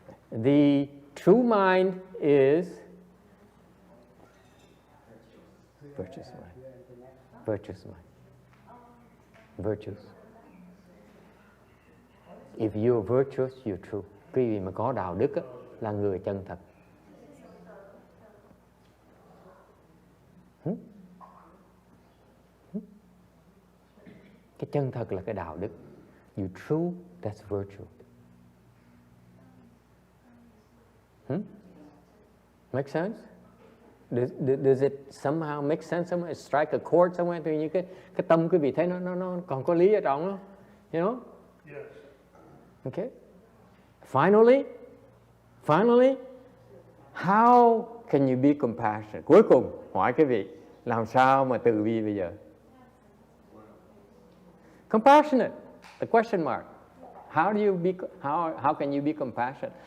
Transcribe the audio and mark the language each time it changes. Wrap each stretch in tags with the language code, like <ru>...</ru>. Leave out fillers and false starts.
<en>The true mind is virtuous mind. Virtuous mind. Virtuous. If you're virtuous, you're true.</en> <vi>Quý vị mà có đạo đức á, là người chân thật. Cái chân thật là cái đạo đức.</vi> <en>You true, that's virtue. Make sense? Does it somehow make sense? Somewhere strike a chord somewhere?</en> <vi>Tự nhiên cái tâm quý vị thấy nó còn có lý ở trong đó.</vi> <en>You know? Yes. Okay. Finally, how can you be compassionate?</en> <vi>Cuối cùng hỏi quý vị, làm sao mà từ bi bây giờ?</vi> <en>Compassionate. The question mark. How can you be compassionate?</en>